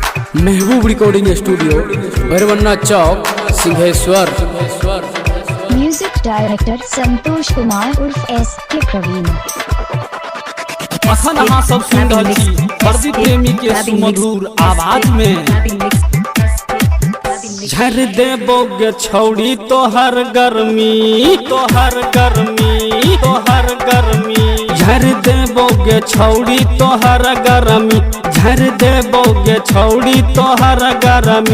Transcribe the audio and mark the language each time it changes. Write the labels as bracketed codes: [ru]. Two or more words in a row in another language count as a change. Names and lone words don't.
[mai] महबूब [en] recording studio [mai] भरवन्ना चौक सिंहेश्वर। [en] music director [mai] संतोष कुमार उर्फ एस के प्रवीण। अखन अहाँ सब सुन रहल छी प्रदीप प्रेमी के सुमधुर आवाज में। झर देबोगे छौड़ी तोहर गर्मी, तोहर गर्मी, तोहर गर्मी। झर देबोगे छौड़ी तोहर गर्मी, झर देबोगे छौड़ी तोहर गर्मी।